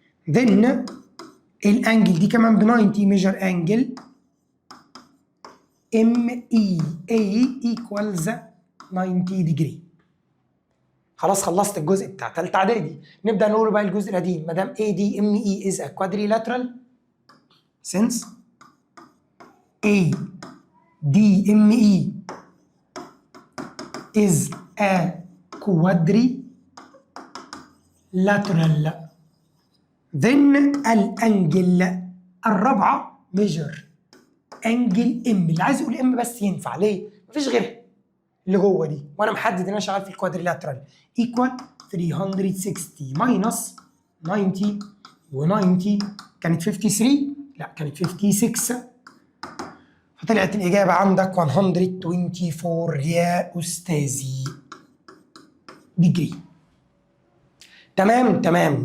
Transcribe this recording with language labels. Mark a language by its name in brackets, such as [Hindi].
[Arabic] then الأنجل دي كمان ب 90 ميجر أنجل [English] MEA equals 90 degree. [Arabic] خلاص خلصت الجزء بتاع تالتة إعدادي. نبدأ نقول بقى الجزء القديم. ما دام [English] ADME is a quadrilateral since ADME is a quadrilateral then [Arabic] الأنجل الرابعة [English] measure angle M. [Arabic] اللي عايز يقول M بس ينفع. ليه؟ مفيش غيرها اللي جوه دي، وأنا محدد إن أنا شغال في الكوادريلاترال. [English] equal 360 minus 90 [Arabic] و90 كانت 53، لا كانت 56، فطلعت الإجابة عندك 124 يا أستاذي ديجري. تمام.